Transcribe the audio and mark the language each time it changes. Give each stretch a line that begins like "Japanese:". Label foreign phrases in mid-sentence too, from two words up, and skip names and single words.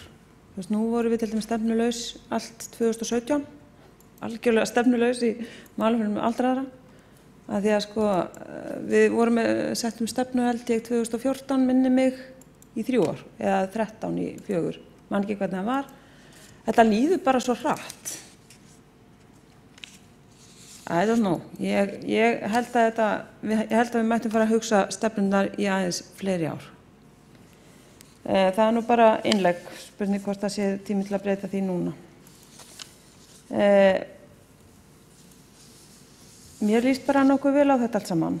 Icelandic: Nú vorum við til dæmis stefnulaus allt 2017, algjörlega stefnulaus í málefnum aldraðra. Að því að við vorum settum stefnu held ég 2014 minni mig í 3 ár eða 13 í 4, man ekki hvernig það var. Þetta líður bara svo hratt.
English: I don't know.
Icelandic: Ég held að við mættum fara að hugsa stefnunar í aðeins fleiri ár. Það nú bara innlegg, spurning hvort það sé tími til að breyta því núna. Mér líst bara nokkuð vel á þetta allt saman.